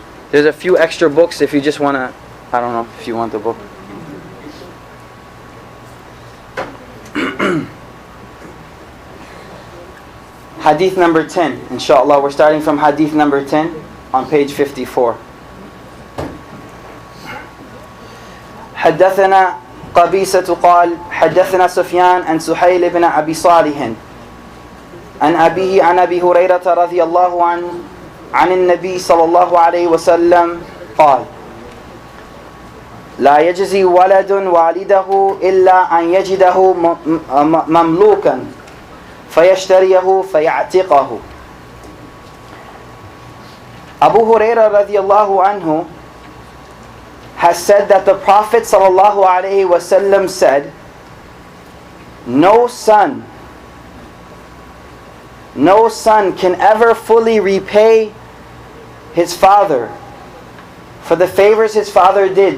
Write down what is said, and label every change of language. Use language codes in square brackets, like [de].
[en] There's a few extra books if you just want to, I don't know if you want the book. Hadith number 10. Inshallah, we're starting from hadith number 10 on page 54. [ar] حدثنا قبيصة قال حدثنا سفيان عن سهيل بن أبي صالح عن أبيه عن أبي هريرة رضي الله عنه عن النبي صلى الله عليه وسلم قال لا يجزي ولد والده إلا أن يجده مملوكا فيشتريه فيعتقه. [en] Abu Hurairah radiallahu anhu has said that the Prophet sallallahu alaihi wasallam said, no son can ever fully repay his father for the favors his father did.